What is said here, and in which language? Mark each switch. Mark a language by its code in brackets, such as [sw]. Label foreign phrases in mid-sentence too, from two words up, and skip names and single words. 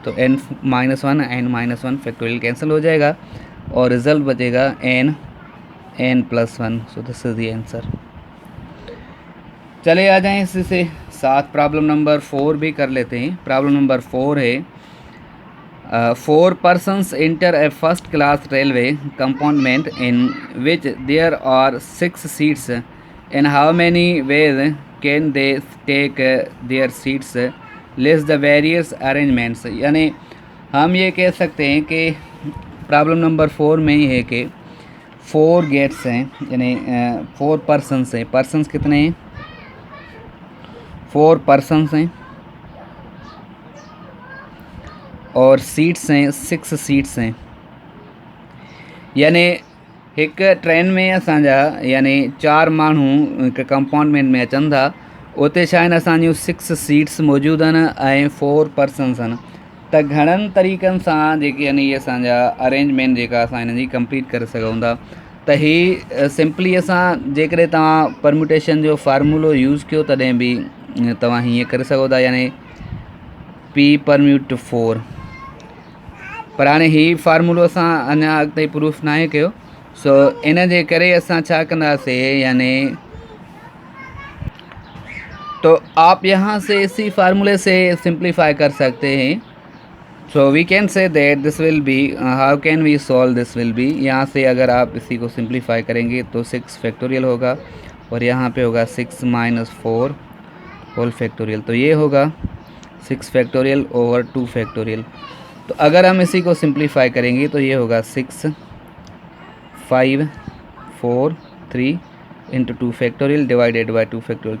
[ur] تو n مائنس 1 n مائنس 1 [en] factorial cancel [ur] ہو جائے گا اور رزلٹ بچے گا n پلس 1. [en] so this is the answer. [ur] چلے آ جائیں اسی سے ساتھ [en] problem number [ur] 4 بھی کر لیتے ہیں. [en] problem number 4 है 4 persons enter a first class railway compartment in which there are 6 seats. In how many ways can they take their seats? List the various arrangements। [ur] یعنی ہم یہ کہہ سکتے ہیں کہ [en] problem number [ur] 4 میں ہی ہے کہ 4 گیٹس ہیں، یعنی 4 پرسنز ہیں. پرسنز کتنے ہیں? 4 پرسنز ہیں اور سیٹس ہیں 6 سیٹس ہیں 6 सीट्स हैं। [sd] यानी एक ट्रेन में असांजा यानी 4 माण्हू हिकु कंपार्टमेंट में अचनि था। उते छा आहिनि, असांजियूं 6 सीट्स मौजूदु आहिनि ऐं 4 पर्सन्स आहिनि। त घणनि तरीक़नि सां जेके आहिनि इहे असांजा अरेंजमेंट जेका असां हिन जी कंप्लीट करे सघूं था। त ही सिंपली असां जेकॾहिं तव्हां परम्यूटेशन जो फार्मूलो यूज़ कयो तॾहिं बि तव्हां हीअं करे सघो था, यानी P परम्यूट 4। पर हाणे ही फार्मूलो असां अञा अॻिते प्रूफ न आहे कयो। सो इन जे करे असां छा कंदासीं, [ur] یعنی تو آپ یہاں سے اسی فارمولے سے سمپلیفائی کر سکتے ہیں. [en] so we can say that this will be, how can we solve this will be, [ur] یہاں سے اگر آپ اسی کو سمپلیفائی کریں گے تو 6 فیکٹوریل ہوگا اور یہاں پے ہوگا 6 مائنس 4 [en] whole factorial, [ur] تو یہ ہوگا 6 [en] factorial over 2 factorial. [ur] تو اگر ہم اسی کو سمپلیفائی کریں گے تو یہ ہوگا 6 5 4 3 انٹو 2 [en] factorial divided by 2 factorial.